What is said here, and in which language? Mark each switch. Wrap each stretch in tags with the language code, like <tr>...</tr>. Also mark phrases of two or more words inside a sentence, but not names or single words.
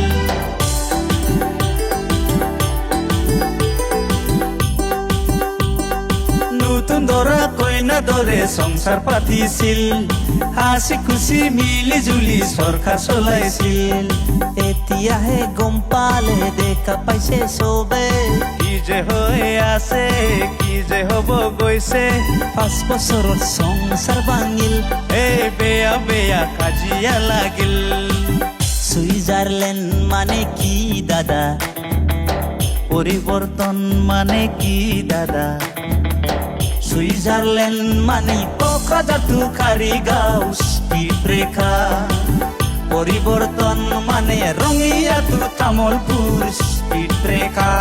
<as>নতুন দরা কইনা দরে সংসার পাতিছিল, হাসি খুশি মিলি জুলি সরকার চলাইছিল। এতিয়াহে গম পালে দেখা পাইছে চবে, কি যে হৈ আছে কি যে হব গৈছে। 5 বছৰত সংসাৰ ভাঙিল, এই বেয়া বেয়া কাজিয়া লাগিল। সুইজারল্যান্ড মানে কি দাদা, পরিবর্তন মানে কি দাদা? সুইজারল্যান্ড মানে কোকরাঝার খারিগাঁও</as> <en>speed breaker,</en> <as>পরিবর্তন মানে রঙিয়া তামলপুর</as> <en>speed breaker.</en>